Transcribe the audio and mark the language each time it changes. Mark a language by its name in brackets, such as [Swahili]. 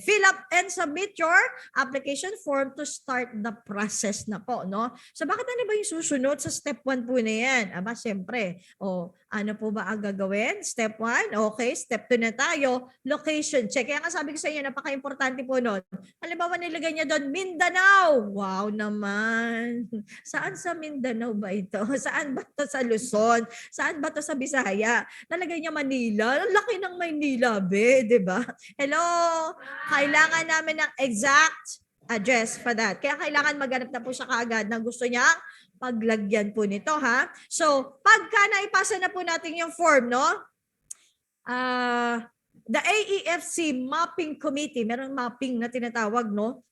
[English] Fill up and submit your application form to start the process [Filipino] na po, [English] no? [Filipino] So bakit ano ba yung susunod sa step 1 po na yan? Aba, siyempre, ano po ba ang gagawin? [English] Step 1, okay. Step 2 na tayo, location check. [Filipino] Kaya nga sabi ko sa inyo, napaka-importante po nun. Halimbawa, nilagay niya doon, Mindanao. Wow naman. Saan sa Mindanao ba ito? Saan ba ito sa Luzon? Saan ba ito sa Bisaya? Nalagay niya Manila. Ang laki ng Maynila, be, di ba? [English] Hello? [Filipino] Kailangan namin ng [English] exact address for that. [Filipino] Kaya kailangan maghanap na po siya kaagad na gusto niya paglagyan po nito, ha? So, pagka naipasa na po natin yung form, no? The AEFC Mapping Committee, meron mapping na tinatawag, no?